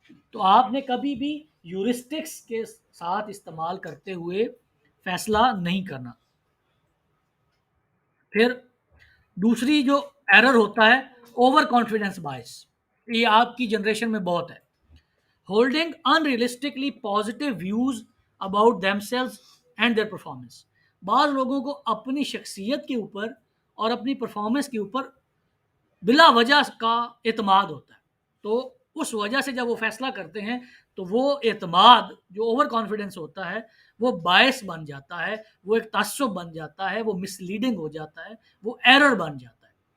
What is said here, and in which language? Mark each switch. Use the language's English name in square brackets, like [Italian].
[Urdu] تو آپ نے کبھی بھی یورسٹکس کے ساتھ استعمال کرتے ہوئے فیصلہ نہیں کرنا. پھر دوسری جو ایرر ہوتا ہے اوور کانفیڈنس بائس. یہ آپ کی جنریشن میں بہت ہے. [English] Holding unrealistically positive views about themselves and their performance. [Urdu] بعض لوگوں کو اپنی شخصیت کے اوپر اور اپنی پرفارمنس کے اوپر بلا وجہ کا اعتماد ہوتا ہے. تو اس وجہ سے جب وہ فیصلہ کرتے ہیں تو وہ اعتماد جو اوور کانفیڈنس ہوتا ہے وہ باعث بن جاتا ہے, وہ ایک تعصب بن جاتا ہے, وہ مس لیڈنگ ہو جاتا ہے, وہ ایرر بن جاتا ہے.